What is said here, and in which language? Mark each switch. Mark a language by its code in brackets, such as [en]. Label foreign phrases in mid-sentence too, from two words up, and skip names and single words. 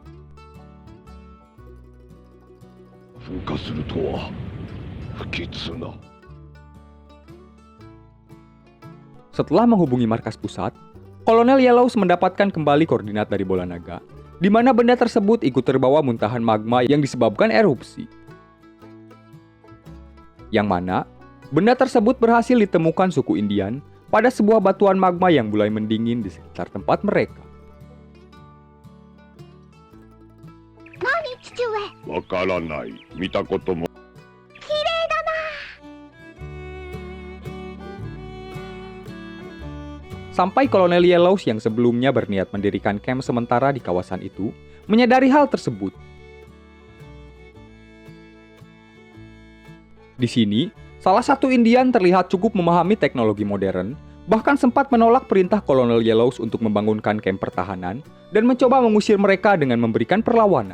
[id] Setelah menghubungi markas pusat, Kolonel Yellows mendapatkan kembali koordinat dari bola naga, di mana benda tersebut ikut terbawa muntahan magma yang disebabkan erupsi. Yang mana, benda tersebut berhasil ditemukan suku Indian pada sebuah batuan magma yang mulai mendingin di sekitar tempat mereka. [ja] 何、父上? わからない。見たことも。 [id] Sampai Kolonel Yellows yang sebelumnya berniat mendirikan camp sementara di kawasan itu, menyadari hal tersebut. Di sini, salah satu Indian terlihat cukup memahami teknologi modern, bahkan sempat menolak perintah Kolonel Yellows untuk membangunkan camp pertahanan dan mencoba mengusir mereka dengan memberikan perlawanan.